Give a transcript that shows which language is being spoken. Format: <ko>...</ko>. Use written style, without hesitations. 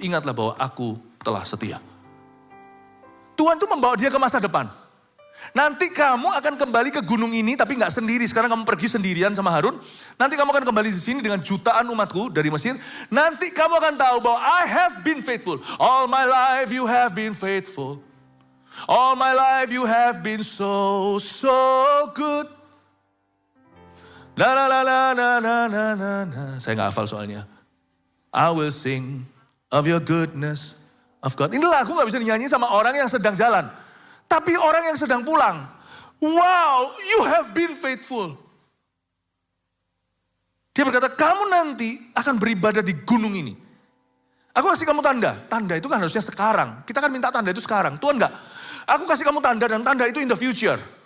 <id>Ingatlah bahwa aku telah setia. Tuhan tuh membawa dia ke masa depan. Nanti kamu akan kembali ke gunung ini, tapi gak sendiri. Sekarang kamu pergi sendirian sama Harun. Nanti kamu akan kembali di sini dengan jutaan umatku dari Mesir. Nanti kamu akan tahu bahwa</id> <en>I have been faithful. All my life you have been faithful. All my life you have been so good.</en> <id>La la la la la la la la. Saya gak hafal soalnya.</id> <en>I will sing of your goodness of God.</en> <id>Ini lagu gak bisa dinyanyi sama orang yang sedang jalan. Tapi orang yang sedang pulang.</id> <en>Wow, you have been faithful.</en> <id>Dia berkata, kamu nanti akan beribadah di gunung ini. Aku kasih kamu tanda. Tanda itu kan harusnya sekarang. Kita kan minta tanda itu sekarang. Tuhan enggak. Aku kasih kamu tanda dan tanda itu</id> <en>in the future.</en>